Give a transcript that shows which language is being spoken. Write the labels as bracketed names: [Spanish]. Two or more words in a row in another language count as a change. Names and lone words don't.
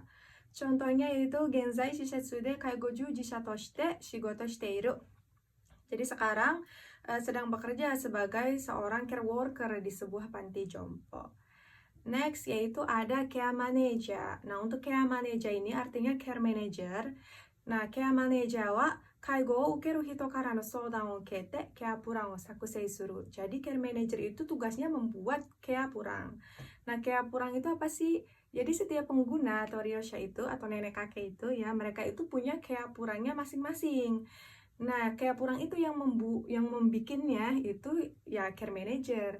[Indonesian] Contohnya yaitu [Japanese] 現在施設で介護従事者として仕事している. [Indonesian] Jadi sekarang sedang bekerja sebagai seorang care worker di sebuah panti jompo. Next yaitu ada [English] care manager. [Indonesian] Nah, untuk [English] care manager [Indonesian] ini artinya [English] care manager. [Japanese] Nah, [English] care manager [Japanese] は介護を受ける人からの相談を受けてケアプランを作成する. [Indonesian] Jadi [English] care manager [Indonesian] itu tugasnya membuat [Japanese] ケアプラン. [Indonesian] Nah, [Japanese] ケアプラン [Indonesian] itu apa sih? Jadi setiap pengguna atau ryosha itu atau nenek kakek itu ya, mereka itu punya care purannya masing-masing. Nah, [Japanese] ケアプラン [Indonesian] itu yang membikinnya itu ya [English] care manager.